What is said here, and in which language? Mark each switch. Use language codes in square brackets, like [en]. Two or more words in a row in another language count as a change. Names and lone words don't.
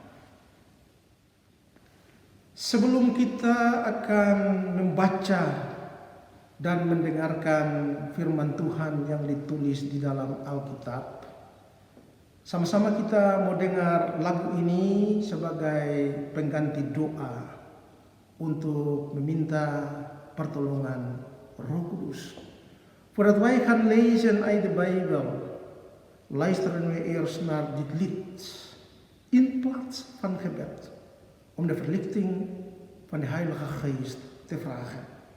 [id] Sebelum kita akan membaca dan mendengarkan firman Tuhan yang ditulis di dalam Alkitab, sama-sama kita mau dengar lagu ini sebagai pengganti doa untuk meminta pertolongan Roh Kudus. [nl] Voordat wij gaan lezen uit de Bijbel, luisteren we eerst naar dit lied in plaats van gebed, om de verlichting van de Heilige Geest te vragen.